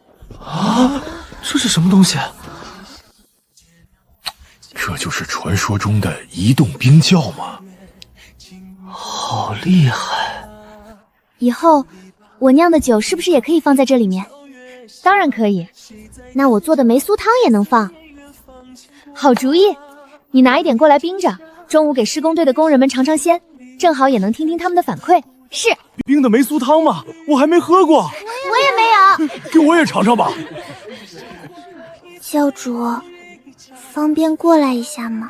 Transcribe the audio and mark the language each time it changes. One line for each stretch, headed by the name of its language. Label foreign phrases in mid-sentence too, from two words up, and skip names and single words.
Chinese: 啊，這是什麼東西？這就是傳說中的移動冰窖嗎？好厲害！以後我釀的酒是不是也可以放在這裡面？當然可以。那我做的梅蘇湯也能放。好主意，你拿一點過來冰着，中午給施工隊的工人們嘗嘗鮮，正好也能聽聽他們的反饋。是。冰的梅蘇湯嗎？我還沒喝過。我也沒有。給我也嘗嘗吧。教主，方便過來一下嗎？